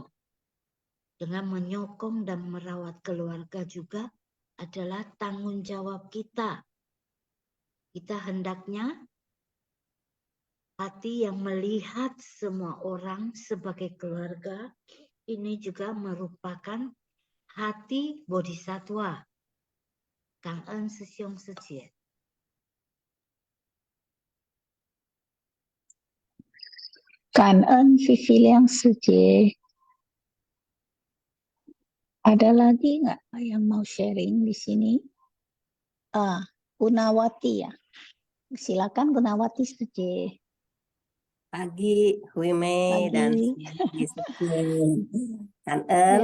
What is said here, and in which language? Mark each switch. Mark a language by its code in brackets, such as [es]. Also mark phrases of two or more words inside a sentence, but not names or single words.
[id] Dengan menyokong dan merawat keluarga juga adalah tanggung jawab kita. Kita hendaknya hati yang melihat semua orang sebagai keluarga, ini juga merupakan hati bodhisattva. [zh] 感恩师兄师姐。感恩 Vivi Liang Seje. [id] Ada lagi nggak yang mau sharing di sini? Gunawati ya. Silakan Gunawati Seje. Pagi Hui Mei dan Kangen